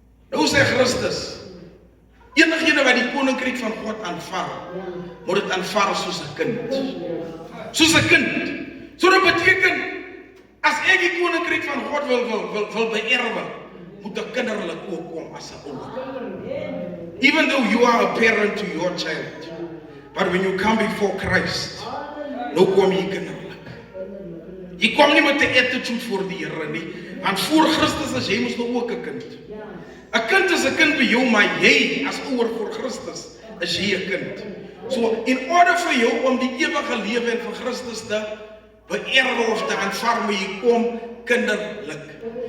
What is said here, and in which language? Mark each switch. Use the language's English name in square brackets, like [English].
[Afrikaans] Nou sê Christus, enigene wat die koninkryk van God aanvaar, moet dit aanvaar soos 'n kind. Soos 'n kind. So dit beteken, as ek die koninkryk van God wil beerwe, moet 'n kinderlik ook kom as 'n ouer. [English] Even though you are a parent to your child, but when you come before Christ, [Afrikaans] nou kom jy kinderlik. Jy kom nie met 'n attitude voor die Here nie, want voor Christus is jy mos nou ook 'n kind. 'n Kind is 'n kind by jou, maar jy as ouer voor Christus is jy 'n kind. [English] So in order [Afrikaans] vir jou om die ewige lewe en vir Christus te beerwe of te aanvaar, moet jy kom kinderlik.